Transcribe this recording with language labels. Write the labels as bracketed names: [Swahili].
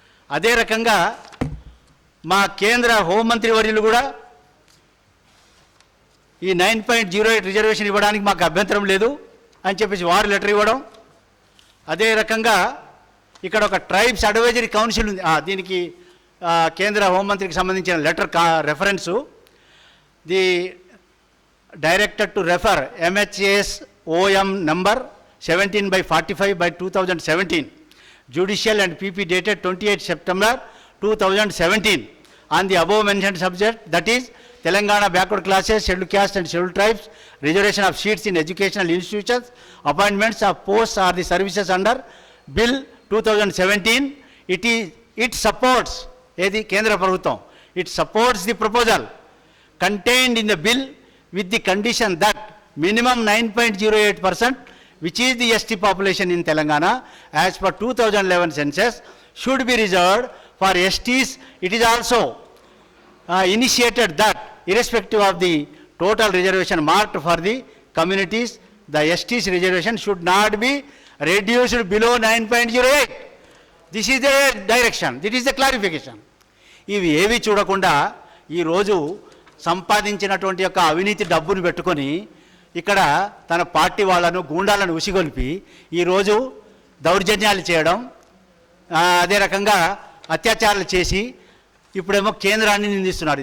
[Telugu] అదే రకంగా మా కేంద్ర హోంమంత్రి వర్యులు కూడా ఈ 9.08 రిజర్వేషన్ ఇవ్వడానికి మాకు అభ్యంతరం లేదు అని చెప్పేసి వారు లెటర్ ఇవ్వడం. అదే రకంగా ఇక్కడ ఒక ట్రైబ్స్ అడ్వైజరీ కౌన్సిల్ ఉంది. దీనికి కేంద్ర హోంమంత్రికి సంబంధించిన letter reference. [English] The director to refer MHS OM నంబర్ 17/45/2017 judicial and PP dated 28 September 2017 on the above mentioned subject, that is Telangana backward classes, scheduled caste and scheduled tribes, reservation of seats in educational institutions, appointments of posts or the services under Bill 2017. It supports Kendra Prabhutvam. It supports the proposal contained in the bill with the condition that minimum 9.08%, which is the ST population in Telangana as per 2011 census, should be reserved for STs. It is also initiated that irrespective of the total reservation marked for the communities, the STs reservation should not be reduced below 9.08. This is the direction, this is the clarification. [Telugu] ఇవి ఏవి చూడకుండా ఈరోజు సంపాదించినటువంటి యొక్క అవినీతి డబ్బును పెట్టుకొని ఇక్కడ తన పార్టీ వాళ్ళను గూండాలను ఉసిగొల్పి ఈరోజు దౌర్జన్యాలు చేయడం, అదే రకంగా అత్యాచారాలు చేసి ఇప్పుడేమో కేంద్రాన్ని నిందిస్తున్నారు.